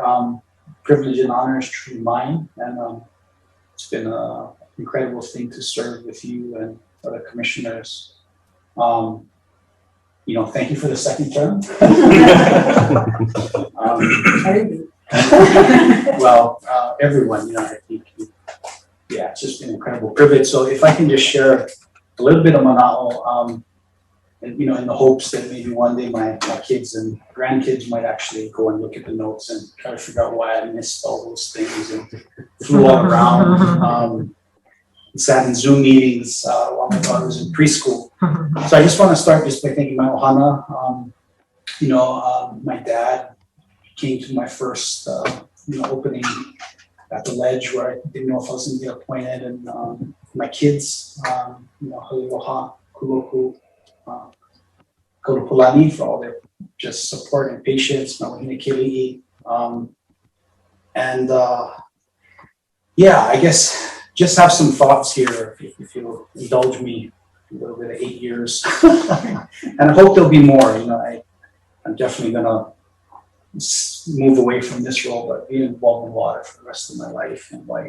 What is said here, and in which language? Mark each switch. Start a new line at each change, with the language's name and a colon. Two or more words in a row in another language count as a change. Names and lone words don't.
English: Privilege and honor is truly mine, and it's been an incredible thing to serve with you and other commissioners. You know, thank you for the second term. Well, everyone, you know, I think, yeah, it's just an incredible privilege. So if I can just share a little bit of manaʻo, and, you know, in the hopes that maybe one day my kids and grandkids might actually go and look at the notes and try to figure out why I missed all those things and flew all around. Sat in Zoom meetings while my daughter was in preschool. So I just want to start just by thanking my ohana. You know, my dad came to my first you know, opening at the ledge where I didn't know if I was going to get appointed, and my kids, you know, haliloha, kuloku, kaulapulani for all their just support and patience, manaʻo, and yeah, I guess just have some thoughts here, if you'll indulge me a little bit of 8 years. And I hope there'll be more. You know, I'm definitely gonna move away from this role, but be involved in water for the rest of my life anyway.